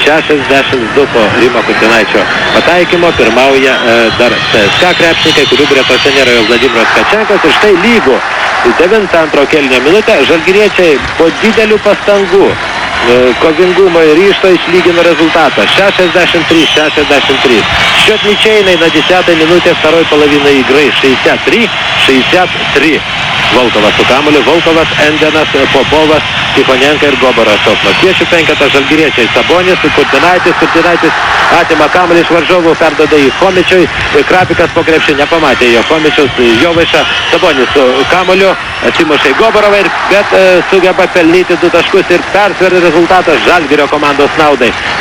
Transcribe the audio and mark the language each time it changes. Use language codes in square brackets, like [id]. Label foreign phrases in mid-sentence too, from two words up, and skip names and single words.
[lt] 62 po Rimo Kurtinaičio pataikymo pirmauja dar CSKA krepšininkai, kurių gretose nėra jau Vladimiras Kačenkas ir štai lygų 9 antro kėlinio minutę žalgiriečiai po didelių pastangų kovingumo ir ryžto išlygino rezультатą 63-63. [ru] Счетничейный на 10 минуте второй половины игры 63-63. [lt] Volkovas su kamuoliu, Volkovas, Endenas, Popovas, Tichonenka ir Goborasov. Maskviečių penketą žalgiriečiai Sabonis, Kurtinaitis atima kamuolį iš varžovų, perdoda į Chomičiui, Krapikas po krepšį nepamatė jo Chomičius, Jovaiša, Sabonis su kamuoliu, atsimušė į Goborovą, bet sugeba pelnyti 2 taškus ir persveria rezultatą Žalgirio komandos naudai.